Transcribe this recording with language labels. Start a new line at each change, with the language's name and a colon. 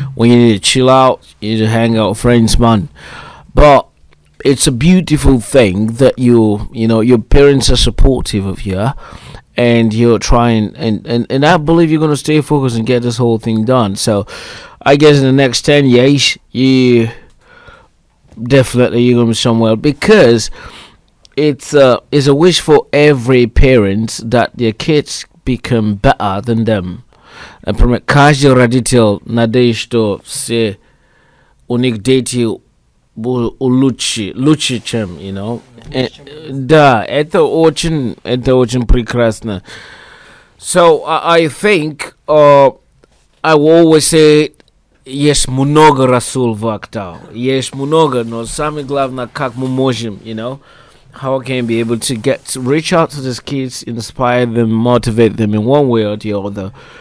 English: When you need to chill out, you need to hang out with friends, man. But it's a beautiful thing that your parents are supportive of you, and you're trying, and I believe you're going to stay focused and get this whole thing done. So I guess in the next 10 years, you're going to be somewhere, because it's a wish for every parent that their kids become better than them.
Russian: Например, каждый родитель надеется, что все у них дети лучше, чем,
English: you know.
Russian: Да, это очень прекрасно.
English: So I think I will always say,
Russian: есть много Расул в Актау, есть много, но самое главное, как мы можем,
English: you know, how I can be able to reach out to these kids, inspire them, motivate them in one way or the other.